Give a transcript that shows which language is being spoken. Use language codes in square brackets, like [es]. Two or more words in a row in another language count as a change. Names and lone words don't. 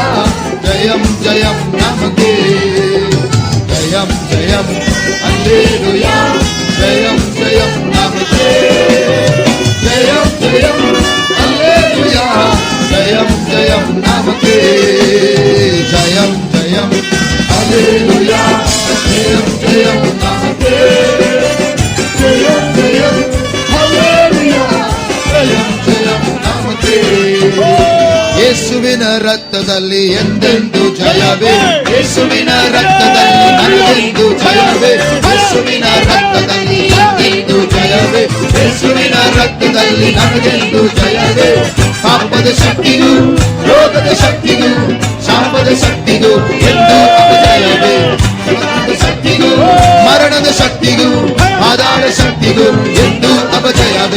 [ta] ஜெயம் ஜெயம் நமக்கே, ஜெயம் ஜெயம் அல்லேலூயா, ஜெயம் ஜெயம் நமக்கே, ஜெயம் ஜெயம் அல்லேலூயா, ஜெயம் ஜெயம் நமக்கே, ஜெயம் ஜெயம் அல்லேலூயா, ஜெயம் ஜெயம் நமக்கே, ஜெயம் ஜெயம் அல்லேலூயா, ஜெயம் ஜெயம் நமக்கே. [kn] ಯೇಸುವಿನ ರಕ್ತದಲ್ಲಿ ಎಂದೆಂದು ಜಯವೇ, ಯೇಸುವಿನ ರಕ್ತದಲ್ಲಿ ನನಗೆಂದು ಜಯವೇ, ಯೇಸುವಿನ ರಕ್ತದಲ್ಲಿ ಎಂದೆಂದು ಜಯವೇ, ಯೇಸುವಿನ ರಕ್ತದಲ್ಲಿ ನನಗೆಂದು ಜಯವೇ. ಪಾಪದ ಶಕ್ತಿಗೂ ರೋಗದ ಶಕ್ತಿಗೂ ಶಾಪದ ಶಕ್ತಿಗೂ ಎಂದು ಅಪಜಯವೇ, ಶಕ್ತಿಗೂ ಮರಣದ ಶಕ್ತಿಗೂ ಪಾದಾಳ ಶಕ್ತಿಗೂ ಎಂದು ಅಪಜಯವೇ.